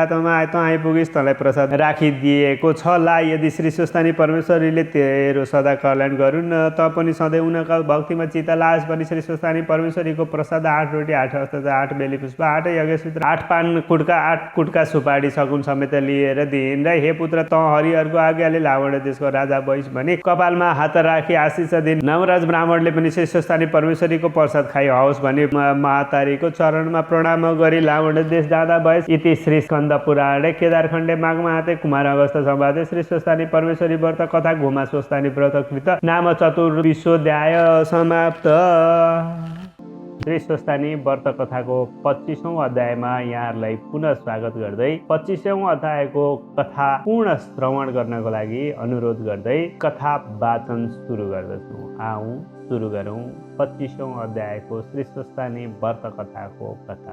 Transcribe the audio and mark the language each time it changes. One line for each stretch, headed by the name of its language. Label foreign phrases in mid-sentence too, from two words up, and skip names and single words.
Nepali: रातोमा त आइपुगिस्, तँलाई प्रसाद राखिदिएको छ। ला, यदि श्री स्वस्थानी परमेश्वरीले तेरो सदा कल्याण गरून्, त पनि सधैँ उनका भक्तिमा चित्त लाओस् भनी श्री स्वस्थानी परमेश्वरीको प्रसाद 8 रोटी 8 हस्त 8 बेली पुष्प 8 यज्ञसूत्र 8 पान कुटका 8 कुटका सुपारी सगुन समेत लिएर दिइन् र हे पुत्र, त हरिहरको आज्ञाले लावण्य देशको राजा भइस् भने कपालमा हात राखी आशिष दिन। नवराज ब्राह्मणले पनि श्री स्वस्थानी परमेश्वरीको प्रसाद खाइ होस् भनी महातारीको चरणमा प्रणाम गरी लावण्य देश जाँदा भएस।
Sanskrit: इति श्री स्कन्द पुराणे केदारखण्डे माघमा हाते कुमार अगस्त संवादे श्री स्वस्थानी परमेश्वरी व्रत कथा गोमा स्वस्थानी व्रत कृत नाम चतुर्विशोऽध्याय समाप्त।
Nepali: श्री स्वस्थानी व्रत कथाको 25औं अध्यायमा यहाँहरूलाई पुनः स्वागत गर्दै 25औं अध्यायको कथा पूर्ण श्रवण गर्नको लागि अनुरोध गर्दै कथा वाचन सुरु गर्दछु। आऊ सुरु गरौँ 25औं अध्यायको श्री स्वस्थानी व्रत कथाको कथा।